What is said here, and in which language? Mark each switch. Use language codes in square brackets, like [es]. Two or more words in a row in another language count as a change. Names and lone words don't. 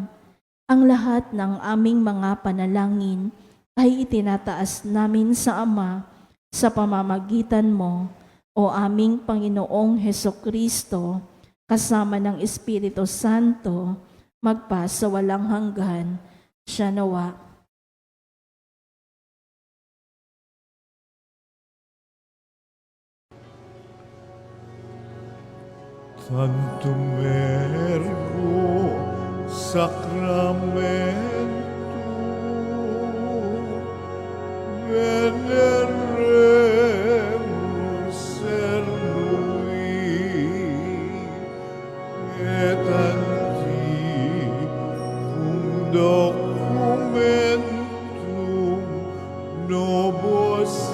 [tl] Ang lahat ng aming mga panalangin ay itinataas namin sa Ama sa pamamagitan mo, o aming Panginoong Hesukristo, kasama ng Espiritu Santo, magpa sa walang hanggan. Siya nawa. [la] Sanctum Ergo Sacramentum Veneremus Cernui et antiquum documentum Novos